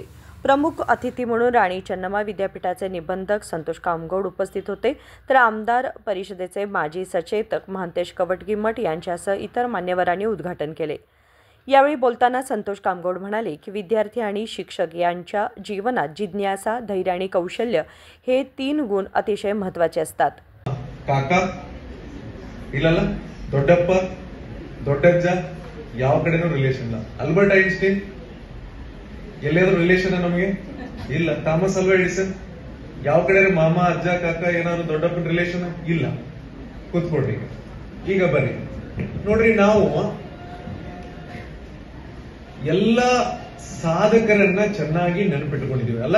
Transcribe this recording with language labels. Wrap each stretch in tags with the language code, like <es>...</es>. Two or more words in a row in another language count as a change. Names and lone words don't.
<mr>प्रमुख अतिथी म्हणून राणी चन्नम्मा विद्यापीठाचे निबंधक संतोष कामगौड उपस्थित होते, तर आमदार परिषदेचे माजी सचेतक महंतेश कवटगिमठ यांच्यासह इतर मान्यवरांनी उद्घाटन केले. यावेळी बोलताना संतोष कामगौड म्हणाले की विद्यार्थी आणि शिक्षक यांच्या जीवनात जिज्ञासा, धैर्य आणि कौशल्य हे 3 गुण अतिशय महत्त्वाचे असतात.</mr> <kn>काका ಇಲ್ಲಲ್ಲ ದೊಡ್ಡಪ್ಪ ದೊಡ್ಡಜ್ಜ ಯಾವ ಕಡೆನೂ ರಿಲೇಷನ್ ಇಲ್ಲ. ಆಲ್ಬರ್ಟ್ ಐನ್ಸ್ಟೈನ್ ಎಲ್ಲಾದ್ರೂ ರಿಲೇಷನ್ ನಮಗೆ ಇಲ್ಲ. ಥಾಮಸ್ ಅಲ್ವಾ ಎಡಿಸನ್ ಯಾವ ಕಡೆ ಮಾಮ ಅಜ್ಜ ಕಾಕ ಏನಾದ್ರು ದೊಡ್ಡಪ್ಪನ ರಿಲೇಷನ್ ಇಲ್ಲ. ಕೂತ್ಕೊಡ್ರಿ ಈಗ ಬರ್ರಿ ನೋಡ್ರಿ, ನಾವು ಎಲ್ಲ ಸಾಧಕರನ್ನ ಚೆನ್ನಾಗಿ ನೆನಪಿಟ್ಕೊಂಡಿದೀವಿ ಅಲ್ಲ.</kn>